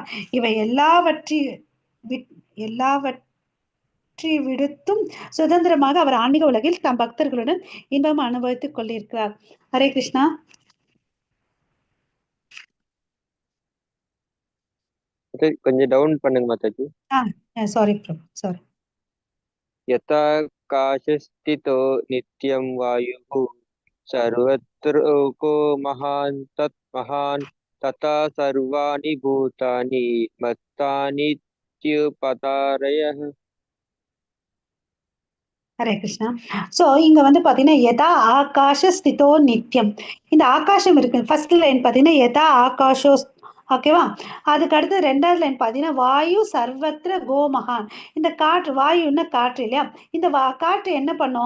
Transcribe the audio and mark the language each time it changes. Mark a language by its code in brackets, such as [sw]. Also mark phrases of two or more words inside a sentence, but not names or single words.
[ta] இவை எல்லாவற்றி விடுத்தும் சுதந்திரமாக அவர் ஆன்மீக உலகில் தம் பக்தர்களுடன் இன்பம் அனுபவித்துக் கொண்டிருக்கிறார். ஹரே கிருஷ்ணா. கொஞ்சம் டவுன் பண்ணுங்க மாதாஜி. சாரி பிரபு, சாரி. [sa] यथाकाशस्थितो नित्यं वायुः सर्वत्र महान् तथा सर्वाणि भूतानि मत्तानीत्युपधारयः. [ta] ஹரே கிருஷ்ணா. சோ இங்க வந்து பாத்தீங்கன்னா [sa] यथा आकाश स्थितो नित्यम्, [ta] இந்த ஆகாசம் இருக்கு, [en] first line [ta] பாத்தீங்கன்னா [sa] यथा आकाशो. [ta] ஓகேவா? அதுக்கு அடுத்து 2வது லைன் பாத்தீங்கன்னா [sa] वायु सर्वत्र गो महान्. [ta] இந்த காற்று, வாயுன்னா காற்று இல்லையா? இந்த காற்று என்ன பண்ணும்?